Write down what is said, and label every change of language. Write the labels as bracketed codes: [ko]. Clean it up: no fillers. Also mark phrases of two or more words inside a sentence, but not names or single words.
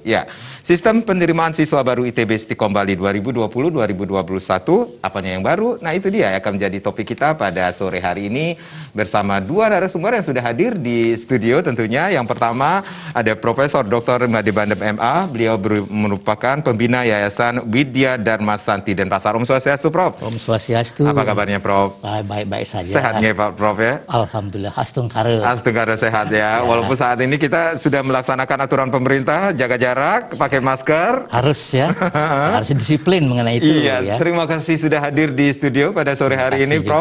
[id] Ya, sistem penerimaan siswa baru ITB Stikom Bali 2020-2021, apanya yang baru? Nah, itu dia yang akan menjadi topik kita pada sore hari ini bersama dua narasumber yang sudah hadir di studio tentunya. Yang pertama ada Profesor Dr. Made Bandem MA, beliau merupakan pembina Yayasan Widya Dharma Santi Denpasar. [sa] Om Swastiastu, [id] Prof. [sa] Om Swastiastu. [id] Apa kabarnya, Prof? Baik-baik saja. Sehat nggih, Pak Prof ya? Alhamdulillah, astungkara. Astungkara sehat ya. Walaupun saat ini kita sudah melaksanakan aturan pemerintah, jaga jarak, pakai masker. Harus ya, harus disiplin mengenai itu. Iya, ya. Terima kasih sudah hadir di studio pada sore hari ini, Prof.